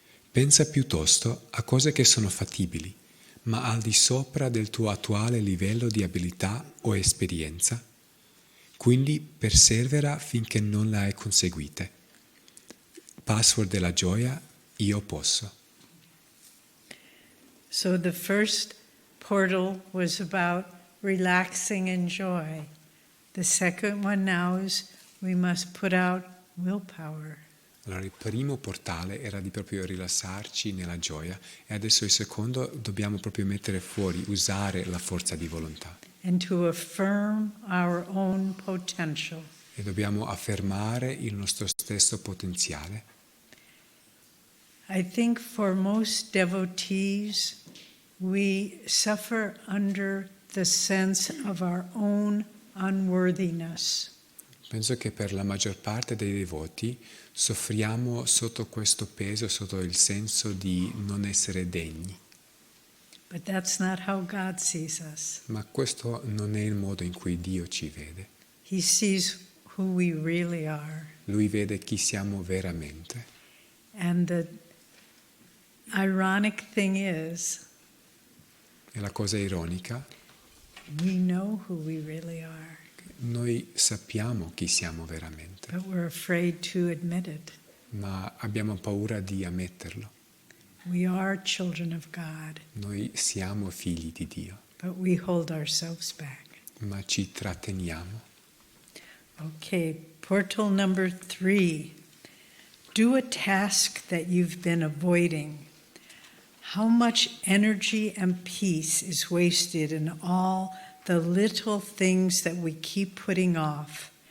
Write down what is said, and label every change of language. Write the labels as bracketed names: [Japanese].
[Italian] Pensa piuttosto a cose che sono fattibili, ma al di sopra del tuo attuale livello di abilità o esperienza. Quindi persevera finché non le hai conseguite. Password della gioia, io posso. [English] So the first portal was about relaxing and joy. The second one now is we must put out willpower. [Italian] Allora il primo portale era di proprio rilassarci nella gioia e adesso il secondo dobbiamo proprio mettere fuori, usare la forza di volontà. [English] And to affirm our own potential. [Italian] E dobbiamo affermare il nostro stesso potenziale. [English] I think for most devotees, we suffer under the sense of our own unworthiness. [Italian] Penso che per la maggior parte dei devoti soffriamo sotto questo peso, sotto il senso di non essere degni. [English] But that's not how God sees us. [Italian] Ma questo non è il modo in cui Dio ci vede. [English] He sees who we really are. [Italian] Lui vede chi siamo veramente. [English] And the ironic thing is, [Italian] E la cosa ironica, [English] we know who we really are, [Italian] noi sappiamo chi siamo veramente, [English] but we're afraid to admit it. [Italian] ma abbiamo paura di ammetterlo. [English] We are children of God, [Italian] Noi siamo figli di Dio, [English] but we hold ourselves back. [Italian] ma ci tratteniamo. [English] Okay, portal number 3. Do a task that you've been avoiding. How much energy and peace is wasted in all the little things that we keep putting off?